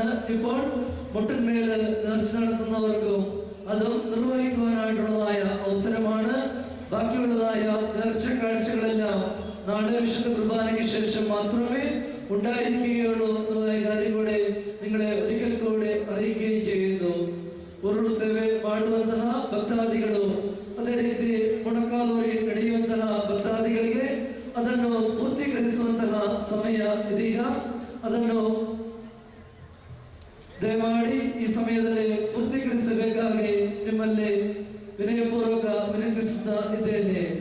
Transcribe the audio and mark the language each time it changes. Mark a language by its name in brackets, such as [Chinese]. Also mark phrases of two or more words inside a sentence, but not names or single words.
[Malayalam] ഇപ്പോൾ മുട്ടിന്മേൽ നേർച്ച നടത്തുന്നവർക്കും അതും നിർവഹിക്കുവാനായിട്ടുള്ളതായ അവസരമാണ്. ബാക്കിയുള്ളതായ നേർച്ച കാഴ്ചകളെല്ലാം നാളെ വിശുദ്ധ കുർബാനയ്ക്ക് ശേഷം മാത്രമേ ഉണ്ടായിരിക്കുകയുള്ളൂ എന്നതായ കാര്യം കൂടെ നിങ്ങളെ ഒരിക്കൽ കൂടെ അറിയിക്കുകയും ചെയ്യുന്നു. [Kannada] ಉರುಳು ಸೇವೆ ಮಾಡುವಂತಹ ಭಕ್ತಾದಿಗಳು ಅದೇ ರೀತಿ ಮೊಣಕಾಲೂರಿ ನಡೆಯುವಂತಹ ಭಕ್ತಾದಿಗಳಿಗೆ ಅದನ್ನು ಪೂರ್ತೀಕರಿಸುವಂತಹ ಸಮಯ ಇದೀಗ. ಅದನ್ನು ದಯಮಾಡಿ ಈ ಸಮಯದಲ್ಲಿ ಪೂರ್ತೀಕರಿಸಬೇಕಾಗಿ ನಿಮ್ಮಲ್ಲಿ ವಿನಯಪೂರ್ವಕ ವಿನಂತಿಸುತ್ತಾ ಇದ್ದೇನೆ.